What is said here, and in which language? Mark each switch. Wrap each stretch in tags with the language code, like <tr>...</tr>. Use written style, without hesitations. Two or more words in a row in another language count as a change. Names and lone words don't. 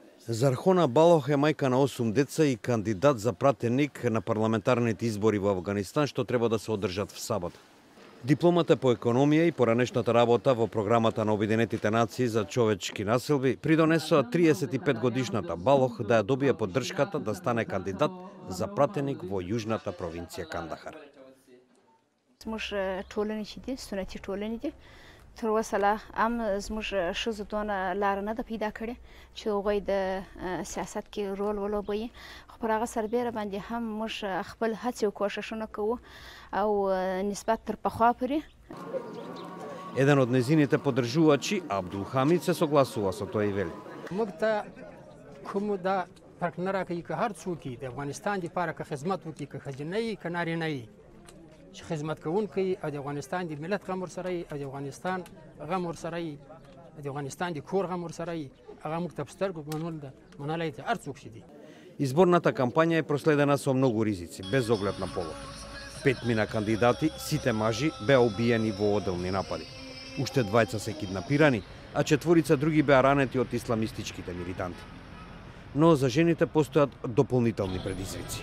<mk>Зархона Балох е мајка на 8 деца и кандидат за пратеник на парламентарните избори во Авганистан што треба да се одржат в сабота. Дипломата по економија и поранешната работа во програмата на Обединетите нации за човечки населби придонесоа 35 годишната Балох да ја добие поддршката да стане кандидат за пратеник во јужната провинција Кандахар.</mk> <ps>زموږ ټولنې چې دي سنتي ټولنې دي تر اوسه لا هم زموږ ښځو دونه لاره نه ده پیدا کړې چې هغوی د سیاست کې رول ولوبوي خو پر هغه سربیره باندې هم موږ خپل هڅې او کوښښونه کوو او نسبت تر پخوا پورې.</ps> <mk>Еден од незините поддржувачи, Абдул Хамид, се согласува со тоа и вели.</mk> <ps>موږ ته کوم دا فرق نه راکوي که هر څوک د افغانستان دپاره که خدمت وکړي که ښځینه وي که نارینه وي چې خدمت کوونکی او د افغانستان د ملت غم ورسره وي او د افغانستان غم ورسره وي د افغانستان د کور غم ورسره وي هغه موږ ته په سترګو منلی دی هر څوک چې دی.</ps> <mk>Изборната кампања е проследена со многу ризици, без оглед на полот. 5 мина кандидати, сите мажи, беа убиени во оделни напади. Уште двајца се киднапирани, а 4 други беа ранети од исламистичките милитанти. Но за жените постојат дополнителни предизвици.</mk>